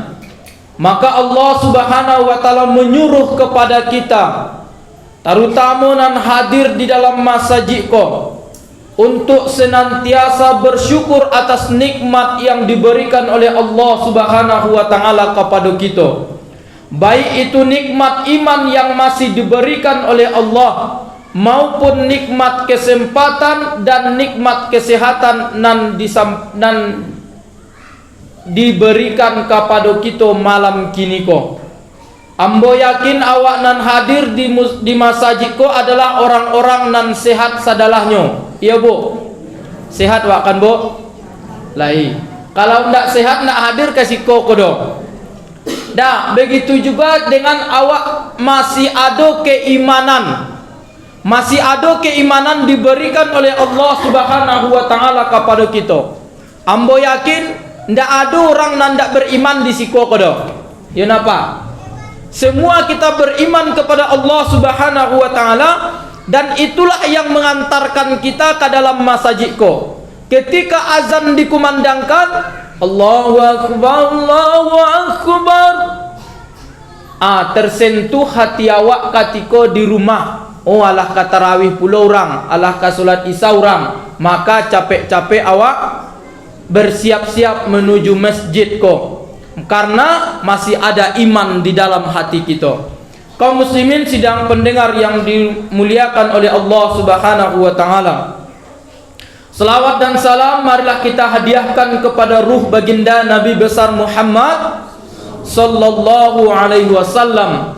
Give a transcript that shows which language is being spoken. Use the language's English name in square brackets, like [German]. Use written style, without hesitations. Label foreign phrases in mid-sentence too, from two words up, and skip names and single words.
[Indonesian] Maka [Arabic] الله سبحانه وتعالى [Indonesian] menyuruh kepada kita, terutama nan hadir di dalam masjid ko, untuk senantiasa bersyukur atas nikmat yang diberikan oleh [Arabic] الله سبحانه وتعالى [Indonesian] kepada kita. Baik itu nikmat iman yang masih diberikan oleh Allah, maupun nikmat kesempatan dan nikmat kesehatan nan diberikan kepada kita malam kini ko. [Minangkabau] Ambo yakin awak nan hadir di masjid ko adalah orang-orang nan sehat sadalahnya. Iya bu, sehat wak kan bu? Lai. Kalau ndak sehat nak hadir kasih ko kodo. [Indonesian] Dah begitu juga dengan awak masih ada keimanan. Masih ada keimanan diberikan oleh [Arabic] الله سبحانه وتعالى [Indonesian] kepada kita. [Minangkabau] Ambo yakin ndak ada orang nan ndak beriman di siko kodo. [Indonesian] Ya napa? Semua kita beriman kepada [Arabic] الله سبحانه وتعالى, [Indonesian] dan itulah yang mengantarkan kita ke dalam masjid ko. Ketika azan dikumandangkan, [Arabic] الله أكبر، الله أكبر. [Indonesian] Tersentuh hati awak ketika di rumah. [Minangkabau] Oh alah ka tarawih pula orang, alah ka salat isya orang, maka capek-capek awak bersiap-siap menuju masjid ko, karena masih ada iman di dalam hati kita. [Indonesian] Kaum muslimin sidang pendengar yang dimuliakan oleh [Arabic] الله سبحانه وتعالى, [Indonesian] selawat dan salam marilah kita hadiahkan kepada ruh baginda Nabi besar Muhammad [Arabic] صلى الله عليه وسلم.